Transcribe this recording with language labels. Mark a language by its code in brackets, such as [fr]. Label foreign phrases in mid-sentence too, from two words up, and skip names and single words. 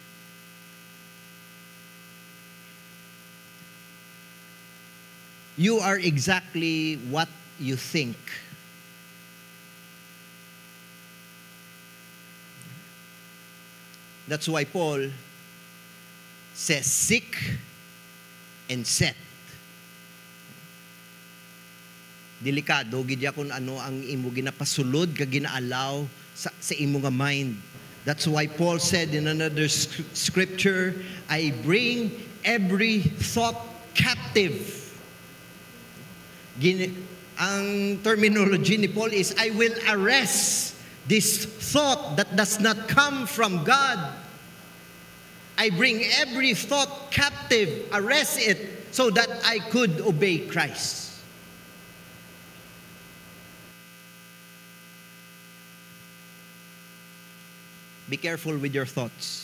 [en] You are exactly what you think. That's why Paul says, seek and set. [hil] Delikado, gidya kung ano ang imo ginapasulod, ka ginaalaw sa imo nga mind. [en] That's why Paul said in another scripture, I bring every thought captive. Ang terminology ni Paul is, I will arrest this thought that does not come from God. I bring every thought captive, arrest it, so that I could obey Christ. Be careful with your thoughts.